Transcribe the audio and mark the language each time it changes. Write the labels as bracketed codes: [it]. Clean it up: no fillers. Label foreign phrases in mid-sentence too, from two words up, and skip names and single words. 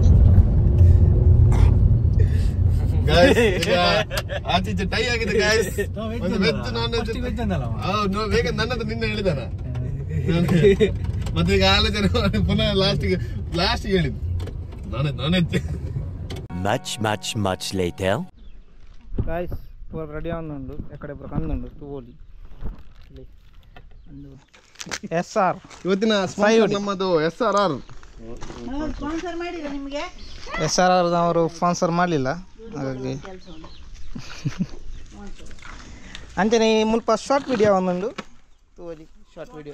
[kn] ಆಚೀಚೆ ಟೈ ಆಗಿದೆ ಗಾಯ್ಸ್. [en] veg non veg [kn] ಬೇಕಂತ ನನ್ನ ಹತ್ರ ನಿನ್ನೆ ಹೇಳಿದಾನ. ಮತ್ತೆ ಈಗ ಆಲೋಚನೆ ಪುನಃ ಲಾಸ್ಟ್ ಹೇಳಿದ್ದು [en] non veg. much later. [tcy] ಗಾಯ್ಸ್ ಪೂರ ರೆಡಿ ಆಗುಂಡು ಎಕಡೆ ಪೂರ ಕಂದುಂಡು ತೂಲಿ SR [kn] ಇವತ್ತಿನ ಸ್ಪಾನ್ಸರ್ ನಮ್ಮದು SRR. SRR ಅವರು ಸ್ಪಾನ್ಸರ್ ಮಾಡಲಿಲ್ಲ, ಹಾಗಾಗಿ [tcy] ಅಂಚನೆ ಮುಲ್ಪ [en] short video [kn] ಒಂದೊಂದು ತೋಲಿ [en] short video